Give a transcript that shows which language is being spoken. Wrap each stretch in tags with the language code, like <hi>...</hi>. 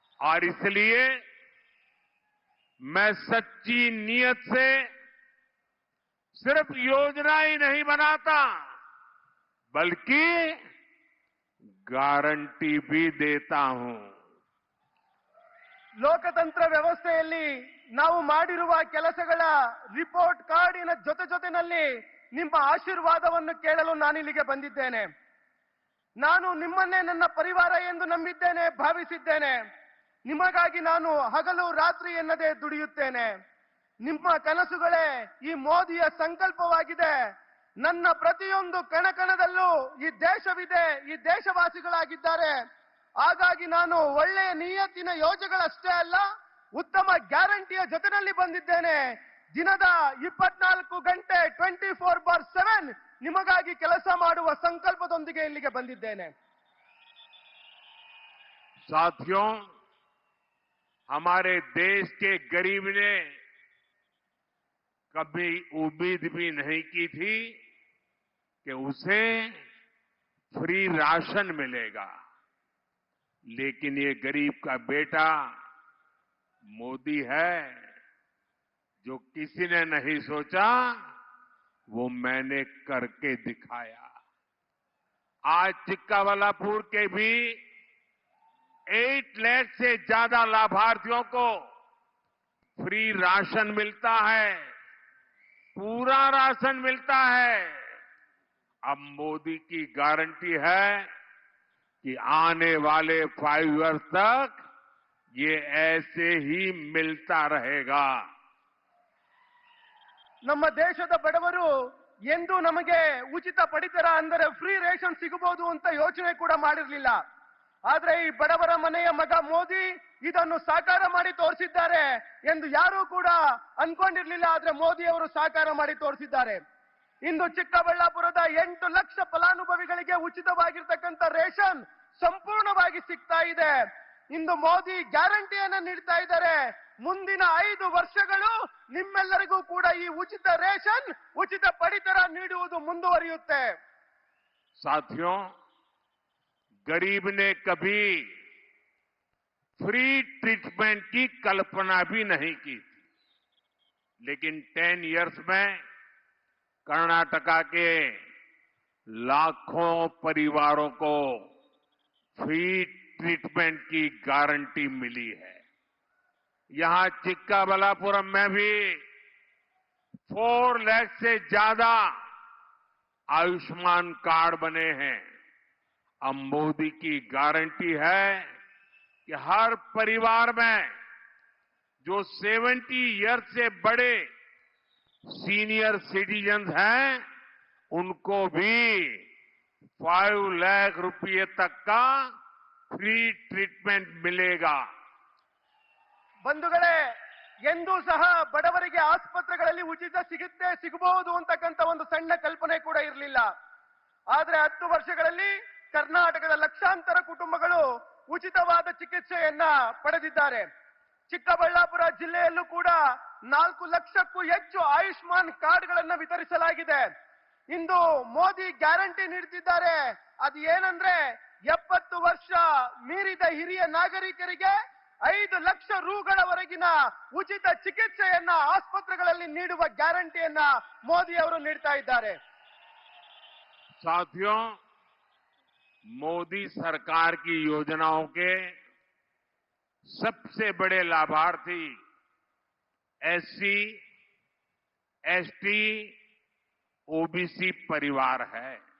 <hi>और इसलिए मैं सच्ची नीयत से सिर्फ योजना ही नहीं बनाता, बल्कि गारंटी भी देता हूं।</hi> <kn>ಲೋಕತಂತ್ರ ವ್ಯವಸ್ಥೆಯಲ್ಲಿ ನಾವು ಮಾಡಿರುವ ಕೆಲಸಗಳ ರಿಪೋರ್ಟ್ ಕಾರ್ಡಿನ ಜೊತೆನಲ್ಲಿ ನಿಮ್ಮ ಆಶೀರ್ವಾದವನ್ನು ಕೇಳಲು ನಾನಿಲ್ಲಿಗೆ ಬಂದಿದ್ದೇನೆ. ನಾನು ನಿಮ್ಮನ್ನೇ ನನ್ನ ಪರಿವಾರ ಎಂದು ನಂಬಿದ್ದೇನೆ, ಭಾವಿಸಿದ್ದೇನೆ. ನಿಮಗಾಗಿ ನಾನು ಹಗಲು ರಾತ್ರಿ ಎನ್ನದೆ ದುಡಿಯುತ್ತೇನೆ. ನಿಮ್ಮ ಕನಸುಗಳೇ ಈ ಮೋದಿಯ ಸಂಕಲ್ಪವಾಗಿದೆ. ನನ್ನ ಪ್ರತಿಯೊಂದು ಕಣಕಣದಲ್ಲೂ ಈ ದೇಶವಿದೆ, ಈ ದೇಶವಾಸಿಗಳಾಗಿದ್ದಾರೆ. ಹಾಗಾಗಿ ನಾನು ಒಳ್ಳೆಯ ನಿಯತ್ತಿನ ಯೋಜನೆಗಳಷ್ಟೇ ಅಲ್ಲ, ಉತ್ತಮ ಗ್ಯಾರಂಟಿಯ ಜೊತೆಯಲ್ಲಿ ಬಂದಿದ್ದೇನೆ. ದಿನದ 24 ಗಂಟೆ 24/7 ನಿಮಗಾಗಿ ಕೆಲಸ ಮಾಡುವ ಸಂಕಲ್ಪದೊಂದಿಗೆ ಇಲ್ಲಿಗೆ ಬಂದಿದ್ದೇನೆ.</kn> <hi>साथियों, हमारे देश के गरीब ने कभी उम्मीद भी नहीं की थी कि उसे फ्री राशन मिलेगा, लेकिन ये गरीब का बेटा मोदी है। जो किसी ने नहीं सोचा वो मैंने करके दिखाया। आज चिक्काबल्लापुर के भी 8 लाख से ज्यादा लाभार्थियों को फ्री राशन मिलता है, पूरा राशन मिलता है। अब मोदी की गारंटी है कि आने वाले 5</hi> <en>years</en> <hi>तक ये ऐसे ही मिलता रहेगा।</hi> <kn>ನಮ್ಮ ದೇಶದ ಬಡವರು ಎಂದು ನಮಗೆ ಉಚಿತ ಪಡಿತರ ಅಂದರೆ</kn> <en>free ration</en> <kn>ಸಿಗಬಹುದು ಅಂತ ಯೋಚನೆ ಕೂಡ ಮಾಡಿರಲಿಲ್ಲ. ಆದ್ರೆ ಈ ಬಡವರ ಮನೆಯ ಮಗ ಮೋದಿ ಇದನ್ನು ಸಾಕಾರ ಮಾಡಿ ತೋರಿಸಿದ್ದಾರೆ ಎಂದು ಯಾರೂ ಕೂಡ ಅನ್ಕೊಂಡಿರ್ಲಿಲ್ಲ. ಆದ್ರೆ ಮೋದಿ ಅವರು ಸಾಕಾರ ಮಾಡಿ ತೋರಿಸಿದ್ದಾರೆ. ಇಂದು ಚಿಕ್ಕಬಳ್ಳಾಪುರದ 8 ಲಕ್ಷ ಫಲಾನುಭವಿಗಳಿಗೆ ಉಚಿತವಾಗಿರ್ತಕ್ಕಂಥ ರೇಷನ್ ಸಂಪೂರ್ಣವಾಗಿ ಸಿಗ್ತಾ ಇದೆ. ಇಂದು ಮೋದಿ ಗ್ಯಾರಂಟಿಯನ್ನ ನೀಡ್ತಾ ಇದ್ದಾರೆ. ಮುಂದಿನ 5 ವರ್ಷಗಳು ನಿಮ್ಮೆಲ್ಲರಿಗೂ ಕೂಡ ಈ ಉಚಿತ ರೇಷನ್, ಉಚಿತ ಪಡಿತರ ನೀಡುವುದು ಮುಂದುವರಿಯುತ್ತೆ.</kn> <hi>साथियों, गरीब ने कभी</hi> <en>free treatment</en> <hi>की कल्पना भी नहीं की थी, लेकिन 10</hi> <en>years</en> <hi>में कर्नाटका के लाखों परिवारों को फ्री ट्रीटमेंट की गारंटी मिली है। यहां चिक्काबल्लापुरम में भी 4 लाख से ज्यादा आयुष्मान कार्ड बने हैं। अब मोदी की गारंटी है कि हर परिवार में जो 70</hi> <en>years</en> <hi>से बड़े</hi> <en>senior citizens</en> <hi>हैं, उनको भी 5 लाख रुपये तक का</hi> <en>free treatment</en> <hi>मिलेगा।</hi> <kn>ಬಂಧುಗಳೇ, ಎಂದೂ ಸಹ ಬಡವರಿಗೆ ಆಸ್ಪತ್ರೆಗಳಲ್ಲಿ ಉಚಿತ ಸಿಗಬಹುದು ಅಂತಕ್ಕಂಥ ಒಂದು ಸಣ್ಣ ಕಲ್ಪನೆ ಕೂಡ ಇರಲಿಲ್ಲ. ಆದ್ರೆ 10 ವರ್ಷಗಳಲ್ಲಿ ಕರ್ನಾಟಕದ ಲಕ್ಷಾಂತರ ಕುಟುಂಬಗಳು ಉಚಿತವಾದ ಚಿಕಿತ್ಸೆಯನ್ನ ಪಡೆದಿದ್ದಾರೆ. ಚಿಕ್ಕಬಳ್ಳಾಪುರ ಜಿಲ್ಲೆಯಲ್ಲೂ ಕೂಡ 4 ಲಕ್ಷಕ್ಕೂ ಹೆಚ್ಚು ಆಯುಷ್ಮಾನ್ ಕಾರ್ಡ್ಗಳನ್ನ ವಿತರಿಸಲಾಗಿದೆ. ಇಂದು ಮೋದಿ ಗ್ಯಾರಂಟಿ ನೀಡುತ್ತಿದ್ದಾರೆ. ಅದು ಏನಂದ್ರೆ 70 ವರ್ಷ ಮೀರಿದ ಹಿರಿಯ ನಾಗರಿಕರಿಗೆ 5 ಲಕ್ಷ ರೂಗಳವರೆಗಿನ ಉಚಿತ ಚಿಕಿತ್ಸೆಯನ್ನ ಆಸ್ಪತ್ರೆಗಳಲ್ಲಿ ನೀಡುವ ಗ್ಯಾರಂಟಿಯನ್ನ ಮೋದಿ ಅವರು ನೀಡ್ತಾ ಇದ್ದಾರೆ.</kn> <hi>साथियों, मोदी सरकार की योजनाओं के सबसे बड़े लाभार्थी एससी, एसटी, ओबीसी परिवार है।</hi>